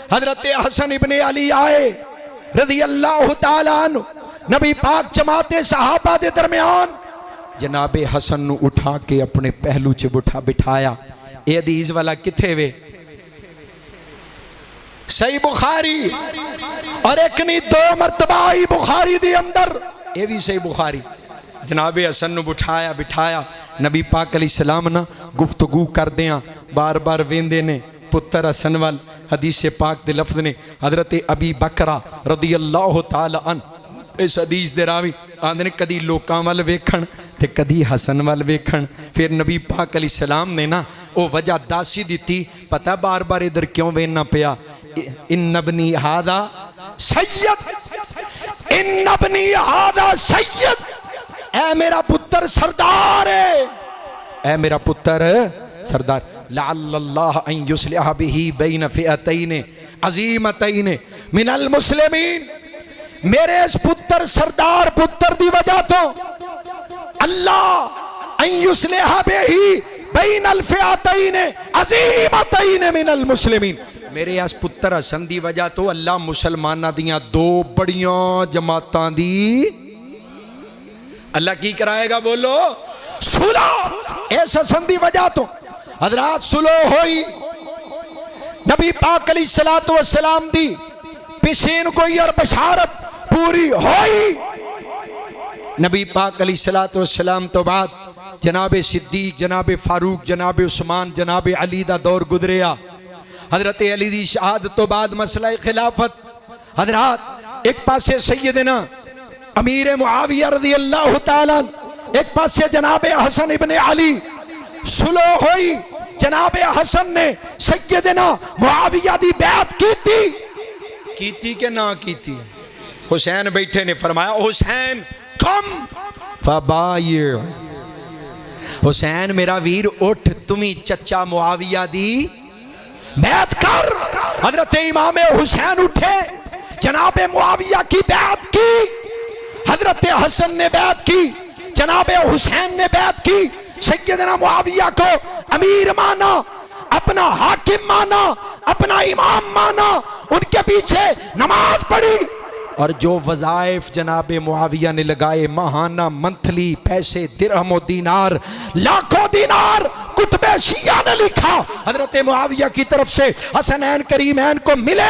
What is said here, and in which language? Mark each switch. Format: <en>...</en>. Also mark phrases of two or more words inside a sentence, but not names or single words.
<pa>حضرت حسن ابنِ علی آئے</pa> <ar>رضي الله تعالى عنه,</ar> <pa>نبی پاک جماعتِ صحابہ دے درمیان جنابِ حسن نوں اٹھا کے اپنے پہلو چ بٹھایا. یہ حدیث والا کتھے وے؟ صحیح بخاری، اور ایک نہیں دو مرتبہ آئی بخاری دے اندر، یہ بھی صحیح بخاری جنابِ حسن نوں بٹھایا نبی پاک علیہ السلام نا گفتگو کردے بار بار ویندے نے پتر حسن وال. حدیث پاک دے لفظ نے حضرت ابی بکرہ</pa> <ar>رضي الله تعالى عن</ar> <pa>اس حدیث دے راوی آندے نے کدی لوکاں ول ویکھݨ تے کدی حسن ول ویکھݨ. پھر نبی پاک علیہ السلام نے نا وہ وجہ دس ہی دی، پتا بار بار ادھر کیوں ویکھنا پیا.</pa> <ar>إن ابني هذا سيد، إن ابني هذا سيد,</ar> <pa>اے میرا پتر سردار ہے، اے میرا پتر سردار.</pa> <ar>لعل الله أن يصلح به بين فئتين عظيمتين من المسلمين.</ar> <pa>میرے اس پتر سردار پتر دی وجہ توں اللہ</pa> <ar>أن يصلح به بين الفئتين عظيمتين من المسلمين.</ar> <pa>میرے اس پتر حسن دی وجہ توں اللہ مسلماناں دیاں دو بڑیاں جماعتاں دی اللہ کی کرائے گا، بولو صلح. اس حسن دی وجہ توں حضرات صلح ہوئی۔ نبی پاک</pa> <ar>عليه الصلاة والسلام</ar> <pa>دی پیشین کوئی اور بشارت پوری ہوئی. نبی پاک</pa> <ar>عليه الصلاة والسلام</ar> <pa>توں بعد جنابِ صدیق، جنابِ فاروق، جنابِ عثمان، جنابِ علی دا دور گزریا. حضرت علی دی شہادت توں بعد مسئلہ خلافت. حضرات ایک پاسے سیدنا امیر معاویہ</pa> <ar>رضي الله تعالى,</ar> <pa>ایک پاسے جنابِ حسن ابنِ علی. صلح ہوئی، جنابِ حسن نے سیدنا معاویہ دی بیعت کیتی کہ نہ کیتی. حسین بیٹھے نے فرمایا حسین کم فبایر، حسین میرا ویر اٹھ، تسیں چچا معاویہ دی بیعت کر.</pa> <ur>حضرت امام حسین اٹھے، جنابِ معاویہ کی بیعت کی. حضرت حسن نے بیعت کی، جنابِ حسین نے بیعت کی. سیدنا معاویہ کو امیر مانا، اپنا حاکم مانا، اپنا امام مانا، ان کے پیچھے نماز پڑھی. اور جو وظائف جنابِ معاویہ نے لگائے، ماہانہ، منتھلی پیسے، درہم اور دینار، لاکھوں دینار کتبِ شیعہ نے لکھا حضرت معاویہ کی طرف سے حسنین کریمین کو ملے.</ur>